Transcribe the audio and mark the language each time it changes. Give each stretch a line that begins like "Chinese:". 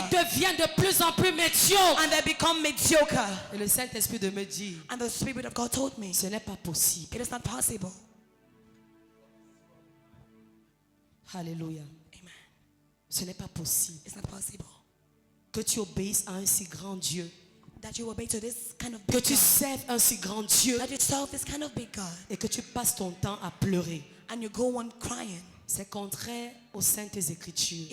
French: ils deviennent de plus en plus médiocres.
English: And they become mediocre.
French: Et le Saint-Esprit de me dire,
English: And the Spirit of God told me,
French: ce n'est pas possible.
English: it is not possible.
French: Alléluia.
English: Amen.
French: Ce n'est pas possible
English: It's not possible
French: que tu obéisses à un si grand Dieu,
English: that you obey to this kind of
French: que
English: big
French: tu
English: God,
French: serves un si grand Dieu
English: that you serve this kind of big God,
French: et que tu passes ton temps à pleurer.
English: and you go on crying.
French: C'est contraire aux saintes écritures.